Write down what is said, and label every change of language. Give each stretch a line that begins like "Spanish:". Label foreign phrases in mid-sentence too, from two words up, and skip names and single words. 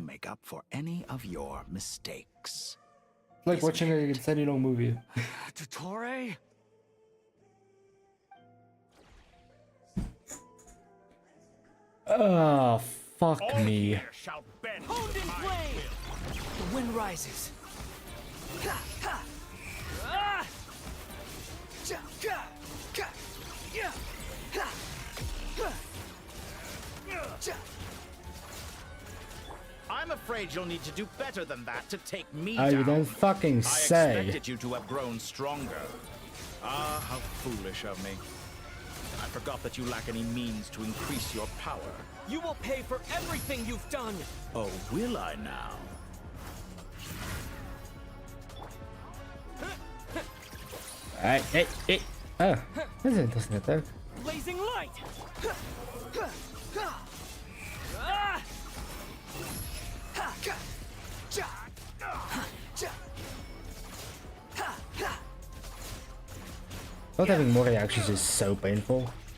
English: to make up for any of your mistakes. It's like watching an insanely long movie. Dottore? Oh, fuck me. Honed in flame! The wind rises. Ha, ha. Ah! Cha, ka, ka, ya, ha, ha. Cha. I'm I'm afraid you'll need to do better than that to take me Oh, down. you don't fucking say. I expected you to have grown stronger. Ah, how foolish of me. I forgot that you lack any means to increase your power. You will pay for everything you've done! Oh, will I now? Hey.
Dutch: Oh, dat is interessant ook.
English: Blazing light! Not having more reactions is so painful.